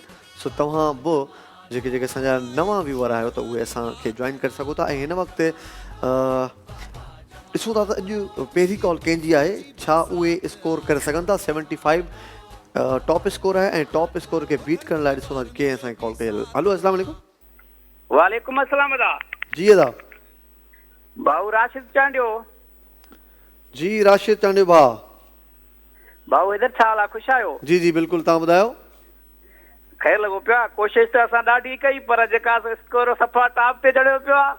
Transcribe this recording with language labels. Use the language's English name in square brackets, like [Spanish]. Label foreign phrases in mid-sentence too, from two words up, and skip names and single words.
[Sindhi] सो तव्हां बि जेके जेके असांजा नवां व्यूअर आहियो त उहे असांखे जॉइन करे सघो था। ऐं हिन वक़्तु ॾिसूं था त अॼु पहिरीं कॉल कंहिंजी आहे, छा उहे स्कोर करे सघनि था। 75 [English] top score [Sindhi] आहे ऐं [English] top score [Sindhi] खे बीट करण लाइ ॾिसूं था कंहिं असांखे कॉल कई। हलो [Arabic] السلام عليكم. وعليكم السلام अदा। [Sindhi] जी अदा। भाऊ राशिद चांडियो। जी राशिद चांडियो भाउ। भाऊ इधर छा हाल आहे, ख़ुशि आहियो? जी जी बिल्कुलु, तव्हां ॿुधायो। ख़ैर लॻो पियो आहे, कोशिशि त असां ॾाढी कई पर जेका स्कोर सफ़ा टॉप ते चढ़ियो पियो आहे।